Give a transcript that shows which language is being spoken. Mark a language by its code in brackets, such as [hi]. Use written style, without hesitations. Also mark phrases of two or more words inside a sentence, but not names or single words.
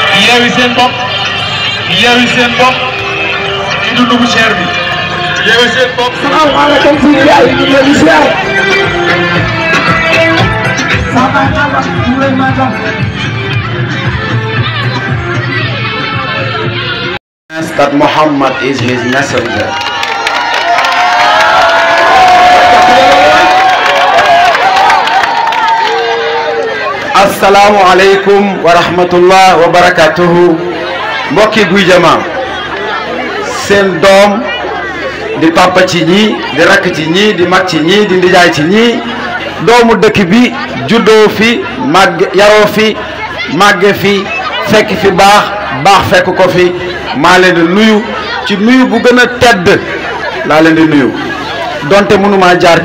[wo] yeewi seen bopp ci dundu bu cher bi yeewi seen bopp. salaamaaleykum si gars yi ñu ngi leen di ziar. [en] That Muhammad is his messenger. [ar] السلام عليكم ورحمة الله وبركاته. [wo] Mbokki Guy Jama seen doom di papa ci ñi di rakk ci ñi di mag ci ñi di ndijaay ci ñi doomu dëkk bi juddoo fi màgg yaroo fi màgge fi fekk fi baax fekk ko fi maa leen di nuyu ci nuyu bu gën a tedd laa leen di nuyu donte mënumaa jaar